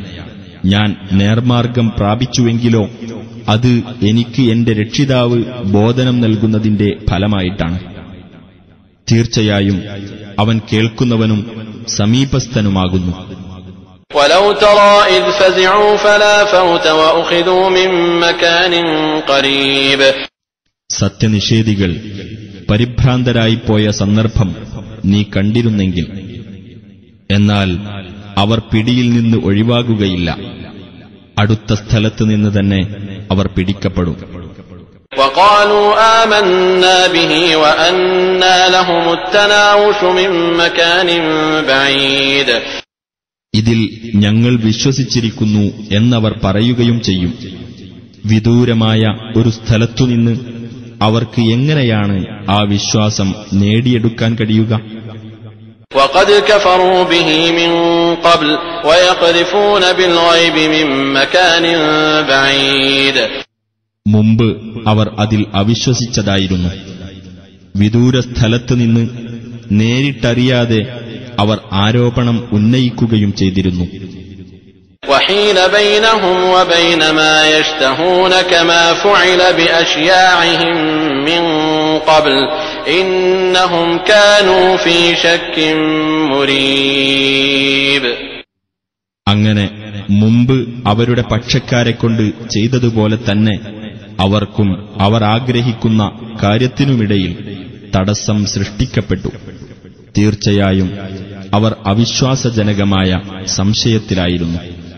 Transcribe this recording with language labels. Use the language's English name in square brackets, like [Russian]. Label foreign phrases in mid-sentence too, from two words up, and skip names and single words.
[Malayalam] ഞാൻ നേർമാർഗം പ്രാപിച്ചുവെങ്കിലോ അത് എനിക്ക് എന്റെ രക്ഷിതാവ് ബോധനം നൽകുന്നതിന്റെ ഫലമായിട്ടാണ്. തീർച്ചയായും അവൻ കേൾക്കുന്നവനും സമീപസ്ഥനുമാകുന്നു. [Arabic] وَلَوْ تَرَىٰ إِذْ فَزِعُوا فَلَا فَوْتَ وَأُخِذُوا مِن مَّكَانٍ قَرِيبٍ. [Malayalam] സത്യനിഷേധികൾ പരിഭ്രാന്തരായിപ്പോയ സന്ദർഭം നീ കണ്ടിരുന്നെങ്കിൽ, എന്നാൽ അവർ പിടിയിൽ നിന്ന് ഒഴിവാകുകയില്ല. അടുത്ത സ്ഥലത്ത് നിന്ന് തന്നെ അവർ പിടിക്കപ്പെടും. [Arabic] وقالوا آمنا به وأنى لهم التناوش من مكان بعيد. [Malayalam] ഇതിൽ ഞങ്ങൾ വിശ്വസിച്ചിരിക്കുന്നു എന്നവർ പറയുകയും ചെയ്യും. വിദൂരമായ ഒരു സ്ഥലത്തുനിന്ന് അവർക്ക് എങ്ങനെയാണ് ആ വിശ്വാസം നേടിയെടുക്കാൻ കഴിയുക? [Arabic] وقد كفروا به من قبل ويقذفون بالغيب من مكان بعيد. [Malayalam] മുമ്പ് അവർ അതിൽ അവിശ്വസിച്ചതായിരുന്നു. വിദൂര സ്ഥലത്ത് നിന്ന് നേരിട്ടറിയാതെ അവർ ആരോപണം ഉന്നയിക്കുകയും ചെയ്തിരുന്നു. [Arabic] وحيل بينهم وبين ما يشتهون كما فعل بأشياعهم من قبل إنهم كانوا في شك مريب. [Malayalam] അങ്ങനെ മുമ്പ് അവരുടെ പക്ഷക്കാരെക്കൊണ്ട് ചെയ്തതുപോലെ തന്നെ അവർക്കും അവർ ആഗ്രഹിക്കുന്ന കാര്യത്തിനുമിടയിൽ തടസ്സം സൃഷ്ടിക്കപ്പെട്ടു. തീർച്ചയായും അവർ അവിശ്വാസജനകമായ സംശയത്തിലായിരുന്നു.